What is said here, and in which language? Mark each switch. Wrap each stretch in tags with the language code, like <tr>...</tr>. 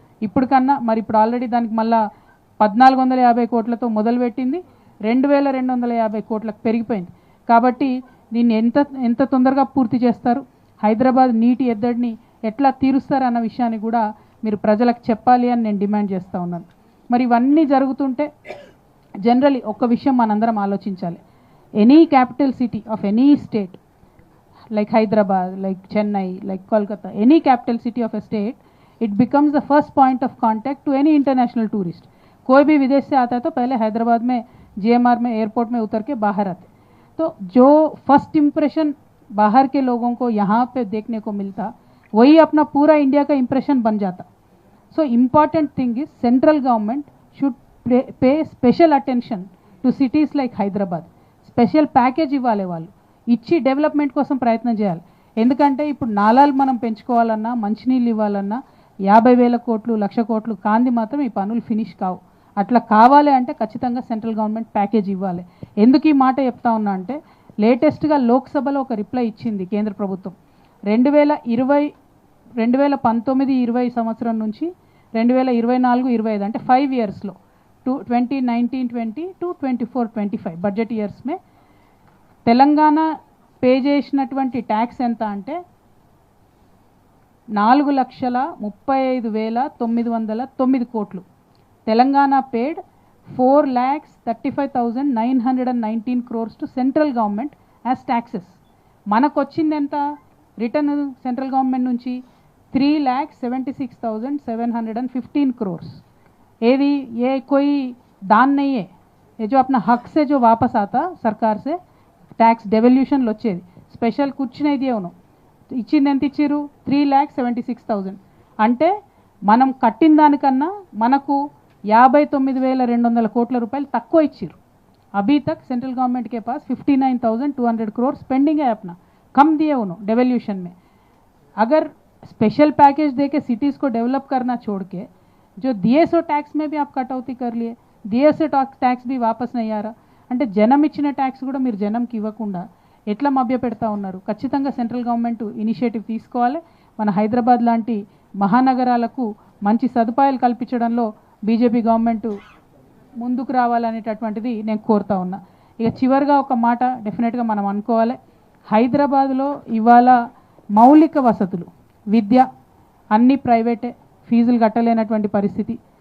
<te>ఇప్పటికన్నా మరి ఇప్పుడు ఆల్రెడీ దానికి మళ్ళా 1450 కోట్లతో మొదలుపెట్టింది, 2250 కోట్లకు పెరిగిపోయింది. కాబట్టి దీన్ని ఎంత తొందరగా పూర్తి చేస్తారు, హైదరాబాద్ నీటి ఎద్దడిని ఎట్లా తీరుస్తారు అన్న విషయాన్ని కూడా మీరు ప్రజలకు చెప్పాలి అని నేను డిమాండ్ చేస్తూ ఉన్నాను. మరి ఇవన్నీ జరుగుతుంటే జనరలీ ఒక విషయం మనందరం ఆలోచించాలి.</te> <en>Any capital city of any state like Hyderabad, like Chennai, like Kolkata, any capital city of a state, it becomes the first point of contact to any international tourist.</en> <hi>कोई भी विदेश से आता है तो पहले हैदराबाद में GMR में एयरपोर्ट में उतर के बाहर आते. तो जो फर्स्ट इम्प्रेशन बाहर के लोगों को यहाँ पे देखने को मिलता, वही अपना पूरा इंडिया का इम्प्रेशन बन जाता.</hi> <en>So important thing is central government should pay special attention to cities like Hyderabad.</en> <te>Special package ఇవ్వాలి, వాళ్ళు ఇచ్చి డెవలప్మెంట్ కోసం ప్రయత్నం చేయాలి. ఎందుకంటే ఇప్పుడు నాలాలు మనం పెంచుకోవాలన్నా, మంచినీళ్ళు ఇవ్వాలన్నా 50,000 కోట్లు 1,00,000 కోట్లు కాంది మాత్రం ఈ పనులు ఫినిష్ కావు. అట్లా కావాలి అంటే ఖచ్చితంగా సెంట్రల్ గవర్నమెంట్ ప్యాకేజ్ ఇవ్వాలి. ఎందుకు ఈ మాట చెప్తా ఉన్నా అంటే లేటెస్ట్గా లోక్సభలో ఒక రిప్లై ఇచ్చింది కేంద్ర ప్రభుత్వం. 2019-20 సంవత్సరం నుంచి 2024-25 అంటే 5 ఇయర్స్లో 2019-20 to 24-25 budget years May Telangana pay చేసినటువంటి ట్యాక్స్ ఎంత అంటే 4,35,909 కోట్లు. తెలంగాణ పేడ్ 4,35,919 crores to central government as taxes. మనకు వచ్చింది ఎంత రిటర్న్ సెంట్రల్ గవర్నమెంట్ నుంచి 3,76,715 crores.</te> <hi>ఏది ये कोई दान नहीं है, ये जो अपना हक से जो वापस आता सरकार से</hi> <te>ట్యాక్స్ డెవల్యూషన్లు వచ్చేది. స్పెషల్ కూర్చునేది అవును ఇచ్చింది. ఎంత ఇచ్చారు? 3,76,000. అంటే మనం కట్టిన దానికన్నా మనకు 59,200 కోట్ల రూపాయలు తక్కువ ఇచ్చారు.</te> <hi>अभी तक सेंट्रल गवर्नमेंट के पास 59,200 crores पेंडिंग है अपना, कम दिए उन्होंने डेवल्यूशन में. अगर स्पेशल पैकेज दे के सिटीज़ को डेवलप करना छोड़ के जो दिए सो टैक्स में भी आप कटौती कर लिए, दिए से टैक्स भी वापस नहीं आ रहा</hi> <te>అంటే జనం ఇచ్చిన ట్యాక్స్ కూడా మీరు జనంకి ఇవ్వకుండా ఎట్లా మభ్య పెడతా ఉన్నారు? ఖచ్చితంగా సెంట్రల్ గవర్నమెంట్ ఇనిషియేటివ్ తీసుకోవాలి. మన హైదరాబాద్ లాంటి మహానగరాలకు మంచి సదుపాయాలు కల్పించడంలో బీజేపీ గవర్నమెంట్ ముందుకు రావాలనేటటువంటిది నేను కోరుతా ఉన్నా. ఇక చివరిగా ఒక మాట డెఫినెట్గా మనం అనుకోవాలి. హైదరాబాద్లో ఇవాళ మౌలిక వసతులు, విద్య అన్నీ ప్రైవేటే, ఫీజులు కట్టలేనటువంటి పరిస్థితి.</te>